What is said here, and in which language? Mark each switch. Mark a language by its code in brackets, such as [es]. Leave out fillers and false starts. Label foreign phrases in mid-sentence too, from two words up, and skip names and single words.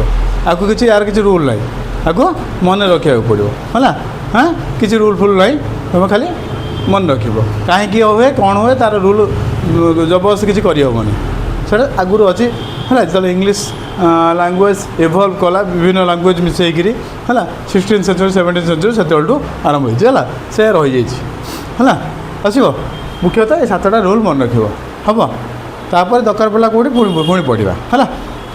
[or] ଆକୁ କିଛି ୟାର କିଛି ରୁଲ୍ ନାହିଁ, ଆକୁ ମନେ ରଖିବାକୁ ପଡ଼ିବ ହେଲା। କିଛି ରୁଲ୍ ଫୁଲ୍ ନାହିଁ, ତୁମେ ଖାଲି ମନେ ରଖିବ କାହିଁକି ହୁଏ କ'ଣ ହୁଏ ତାର ରୁଲ୍ ଜବରଦସ୍ତି କିଛି କରିହେବନି, ସେଇଟା ଆଗରୁ ଅଛି ହେଲା। ଯେତେବେଳେ [en] English language evolve [or] କଲା ବିଭିନ୍ନ ଲାଙ୍ଗୁଏଜ୍ ମିଶାଇକିରି ହେଲା [en] 16th century 17th century [or] ସେତେବେଳଠୁ ଆରମ୍ଭ ହେଇଛି ହେଲା। ସେ ରହିଯାଇଛି ହେଲା। ଆସିବ ମୁଖ୍ୟତଃ ଏ 7ଟା ରୁଲ୍ ମନେ ରଖିବ ହେବ। ତାପରେ ଦରକାର ପଡ଼ିଲା କେଉଁଠି ପୁଣି ପଢ଼ିବା ହେଲା।